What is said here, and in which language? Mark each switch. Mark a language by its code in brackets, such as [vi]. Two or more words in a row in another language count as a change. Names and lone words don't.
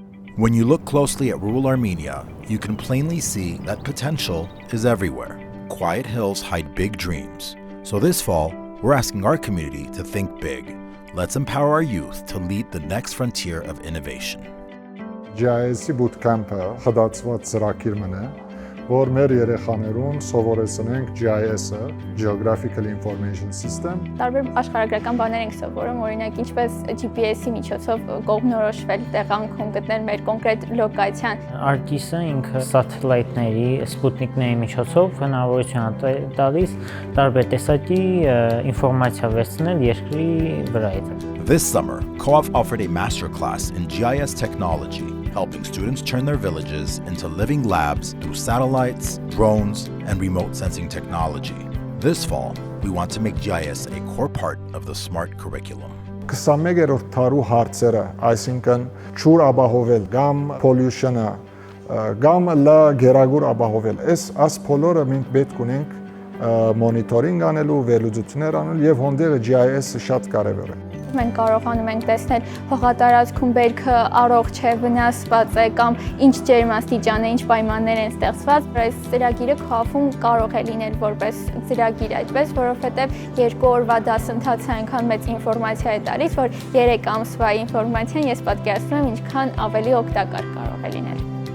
[en] When you look closely at rural Armenia, you can plainly see that potential is everywhere. Quiet hills hide big dreams. So this fall, we're asking our community to think big. Let's empower our youth to lead the next frontier of innovation. [hy] GIS-ի bootcamp-ը խդացված ծրագիր մնա, որ մեր երեխաներուն սովորեցնենք GIS-ը, [en] Geographic Information Systems։ [hy] Տարբեր աշխարհագրական բաներ ենք սովորում, օրինակ ինչպես GPS-ի միջոցով կողմնորոշվել տեղանքում գտնել մեր կոնկրետ լոկացիան։ ArcGIS-ը ինքը սաթելայթների, սպուտնիկների միջոցով հնարավորություն է տալիս տարբեր տեսակի ինֆորմացիա վերցնել երկրի վրայից։ [en] This summer, COAF offered a masterclass in GIS technology, helping students turn their villages into living labs through satellites, drones, and remote sensing technology. This fall, we want to make GIS a core part of the SMART curriculum. [hy] 21-րդ դարու հարցերը, այսինքն ջուր ապահովել կամ pollution-ը, կամ լա գերագուր ապահովել, այս բոլորը մենք պետք ունենք մոնիտորինգ անելու, վերլուծություններ անելու եւ հոնդերը GIS-ը շատ կարեւոր է։ Մենք կարողանում ենք տեսնել հողատարածքում բերքը առողջ չէ, վնասված է կամ ինչ ջերմաստիճան է, ինչ պայմաններ են ստեղծված։ Այս ծրագիրը COAF-ում կարող է լինել որպես ծրագիր այդպես, որովհետև 2 օրվա դասընթացը այնքան մեծ ինֆորմացիա է տալիս, որ 3 ամսվա ինֆորմացիան ես պատկերացնում եմ ինչքան ավելի օգտակար կարող է լինել։